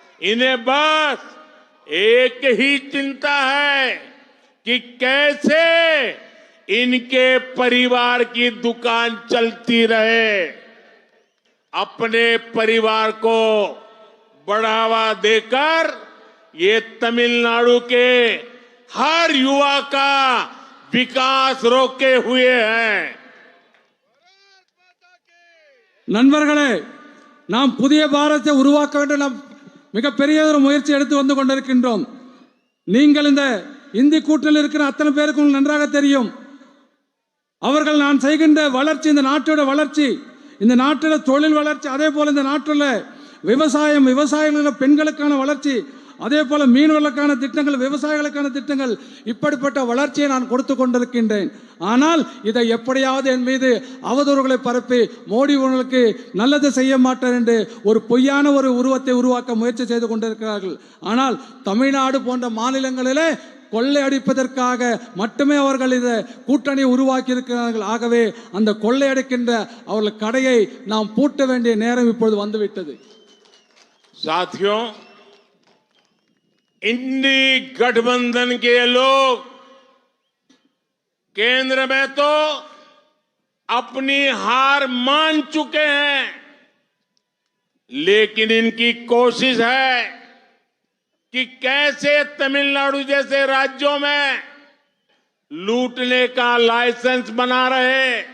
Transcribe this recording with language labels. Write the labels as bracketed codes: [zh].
[hi] इन्हें बस एक ही चिंता है कि कैसे इनके परिवार की दुकान चलती रहे, अपने परिवार को बढ़ावा देकर ये तमिलनाडु के हर युवा का विकास रोके हुए हैं। [ta] நண்பர்களே, நாம் புதிய பாரதத்தை உருவாக்க வேண்டும். நாம் மிகப்பெரிய ஒரு முயற்சி எடுத்து வந்து கொண்டிருக்கின்றோம். நீங்கள் இந்த இந்தி கூட்டணியில் இருக்கிற அத்தனை பேருக்கும் நன்றாக தெரியும். அவர்கள் நான் செய்கின்ற வளர்ச்சி, இந்த நாட்டோட வளர்ச்சி, இந்த நாட்டில் தொழில் வளர்ச்சி, அதே போல இந்த நாட்டில் விவசாயிகள் பெண்களுக்கான வளர்ச்சி, அதே போல மீனவர்களுக்கான திட்டங்கள், விவசாயிகளுக்கான திட்டங்கள், இப்படிப்பட்ட வளர்ச்சியை நான் கொடுத்து கொண்டிருக்கின்றேன். ஆனால் இதை எப்படியாவது என் மீது அவதூறுகளை பரப்பி மோடி உங்களுக்கு நல்லது செய்ய மாட்டார் என்று ஒரு பொய்யான ஒரு உருவத்தை உருவாக்க முயற்சி செய்து கொண்டிருக்கிறார்கள். ஆனால் தமிழ்நாடு போன்ற மாநிலங்களிலே கொள்ளையடிப்பதற்காக மட்டுமே அவர்கள் இதை கூட்டணி உருவாக்கி இருக்கிறார்கள். ஆகவே அந்த கொள்ளையடிக்கின்ற அவர்கள் கடையை நாம் பூட்ட வேண்டிய நேரம் இப்பொழுது வந்துவிட்டது. [hi] साथियों, इंडी गठबंधन के लोग केंद्र में तो अपनी हार मान चुके हैं, लेकिन इनकी कोशिश है कि कैसे तमिलनाडु जैसे राज्यों में लूटने का लाइसेंस बना रहे।